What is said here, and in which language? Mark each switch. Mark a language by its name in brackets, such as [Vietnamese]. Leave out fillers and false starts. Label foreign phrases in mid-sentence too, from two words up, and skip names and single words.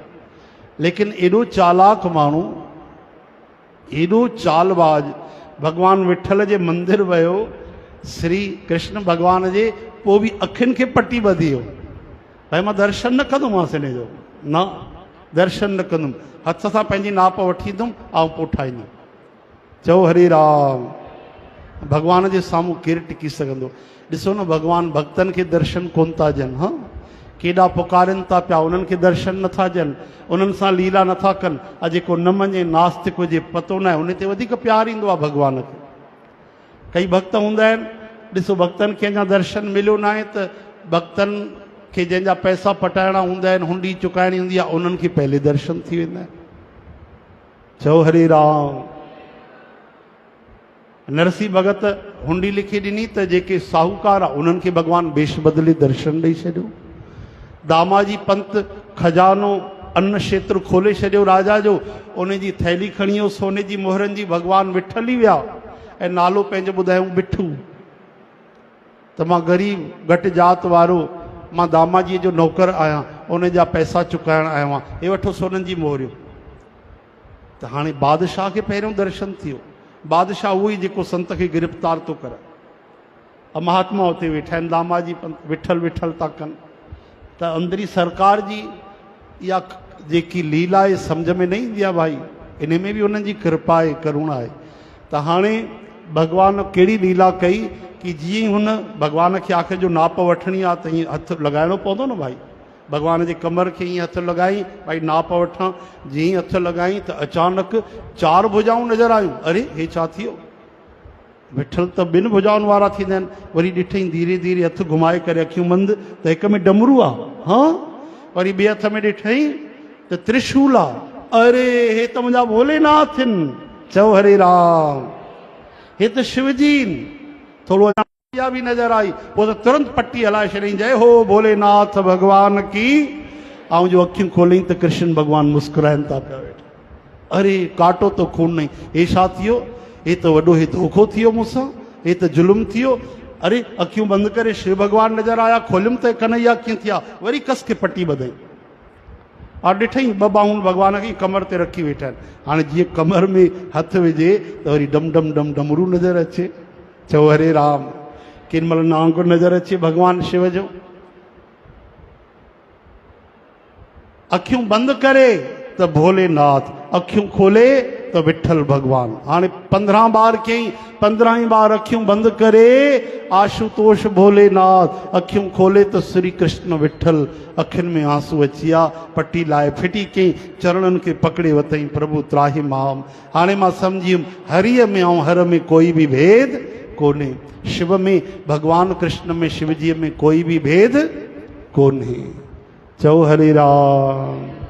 [Sindhi] लेकिन एॾो चालाक माण्हू, एॾो चालबाज, भगवान विठल जे मंदिर वियो, श्री कृष्ण भगवान जे, पोइ बि अखियुनि खे पटी ॿधी वियो। भाई मां दर्शन न कंदुमि हिन जो न दर्शन न कंदुमि हथ सां पंहिंजी नाप वठी ईंदुमि ऐं पोइ ठाहींदुमि। चओ हरे राम। भॻवान जे साम्हूं केरु टिकी सघंदो? ॾिसो न भॻवान भक्तनि खे दर्शन कोन था ॾियनि। हा केॾा पुकारनि था पिया, उन्हनि खे दर्शन नथा ॾियनि, उन्हनि सां लीला नथा कनि। अॼु जेको न मञे नास्तिक हुजे पतो न आहे, उन ते वधीक प्यारु ईंदो आहे भॻवान खे। कई भक्त हूंदा आहिनि, ॾिसो भक्तनि खे अञा दर्शन मिलियो न आहे त भक्तनि खे जंहिंजा पैसा पटाइणा हूंदा आहिनि, हुंडी चुकाइणी हूंदी आहे, उन्हनि खे पहले दर्शन थी वेंदा आहिनि। चओ हरे राम। नरसी भगत हुंडी लिखी ॾिनी त जेके साहूकार आहे उन्हनि खे भॻवानु बेश बदिले दर्शन ॾेई छॾियो। दामाजी पंत खजानो अन्न क्षेत्र खोले छॾियो राजा जो, उन जी थैली खणी वियो सोने जी मोहरनि जी, भॻवानु विठल ई विया ऐं नालो पंहिंजो ॿुधायूं बिठू। त मां ग़रीब घटि जात वारो, मां दामाजीअ जो नौकर आहियां, उन जा पैसा चुकाइण आयो आहियां, हे वठो सोननि जी मोहरियूं। त हाणे बादशाह खे पहिरियों दर्शन थियो। बादशाह उहो ई जेको संत खे गिरफ़्तार थो करे। महात्मा उते वेठा आहिनि, दामाजी विठल विठल था कनि। त अंदरी सरकार जी इहा जेकी लीला आहे सम्झ में न ईंदी आहे भाई, इन में बि उन्हनि जी कृपा आहे, करुणा आहे। त हाणे भॻवान कहिड़ी लीला कई कि जीअं हुन भॻवान खे आख़िर जो नाप वठणी आहे त ईअं हथु लॻाइणो पवंदो न भाई। भॻवान जे कमर खे ईअं हथु लॻाई, भाई नाप वठां। जीअं हथु लॻाई त अचानक 4 भुजाऊं नज़र आयूं। अरे हे छा थियो? विठल त 2 भुजाउनि वारा थींदा आहिनि। वरी ॾिठईं धीरे धीरे हथु घुमाए करे अखियूं बंदि त हिक में डमरू आहे। हा वरी ॿिए हथ में ॾिठईं त त्रिशूल आहे। अरे हे त मुंहिंजा भोलेनाथ आहिनि। चओ हरे राम। हे त शिवजी आहिनि। थोरो इहा बि नज़र आई, पोइ त तुरंत पट्टी हलाए छॾियईं, [Hindi] जय हो भोलेनाथ भॻवान की। [Sindhi] ऐं जो अखियूं खोलियईं त कृष्ण भॻवानु मुस्कुराइनि था पिया वेठा। अरे काटो त खून नहीं, हे छा थियो? हे त वॾो हे धोखो थियो मूंसां, हे त जुल्म थियो। अरे अखियूं बंदि करे शिव भॻवानु नज़र आया, खोलियुमि त कन्हैया कीअं थिया? वरी कस खे पट्टी ॿधई और ॾिठईं 2 बाहूं भॻवान खे कमर ते रखी वेठा आहिनि। हाणे जीअं कमर में हथु विझे त वरी डम डम डम डमरू नज़र अचे। चओ हरे राम। केॾी महिल नांग नज़र अचे भॻवानु शिव जो। अखियूं बंदि करे त भोलेनाथ, अखियूं खोले त विठल भॻवानु। हाणे 15 बार कयईं, 15 बार अखियूं बंदि करे आशुतोष भोलेनाथ, अखियूं खोले त श्री कृष्ण विठल। अखियुनि में आंसू अची विया, पट्टी लाए फिटी कयईं, चरणनि खे पकड़े वतईं, प्रभु त्राहि माम। हाणे मां सम्झी वियुमि हरीअ में ऐं हर में कोई बि भेद कोन्हे। शिव में, भगवान कृष्ण में, शिवजीअ में कोई भी भेद कोन्हे। चओ हरे राम।